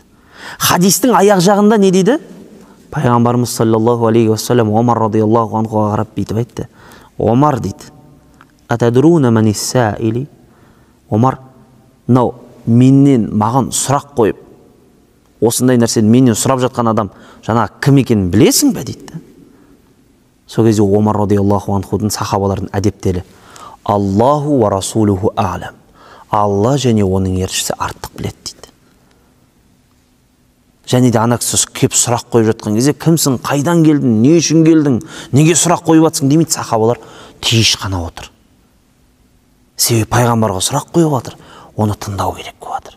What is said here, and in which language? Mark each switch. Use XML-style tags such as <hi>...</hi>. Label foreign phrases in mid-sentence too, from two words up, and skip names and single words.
<kk>Хадистің аяқ жағында не дейді? Пайғамбарымыз</kk> <ar>صلى الله عليه وسلم</ar> <kk>Омар</kk> <ar>رضي الله عنه</ar> <kk>қарап бүйтіп айтты: Омар дейді,</kk> <ar>أتدرون من السائل.</ar> <kk>Омар, мынау менен маған сұрақ қойып, осындай нәрсені менен сұрап жатқан адам жаңа кім екенін білесің бе дейді. Сол кезде Омар</kk> <ar>رضي الله عنه</ar> <kk>сахабалардың әдептелі:</kk> <ar>الله ورسوله أعلم.</ar> <kk>Алла және оның елшісі артық біледі дейді. Және де ана кісі кеп сұрақ қойып жатқан кезде, кімсің, қайдан келдің, не үшін келдің, неге сұрақ қойып жатсың демейді, сахабалар тиыш қана отыр. Себебі пайғамбарға сұрақ қойып жатыр, оны тыңдау керек болып жатыр.</kk>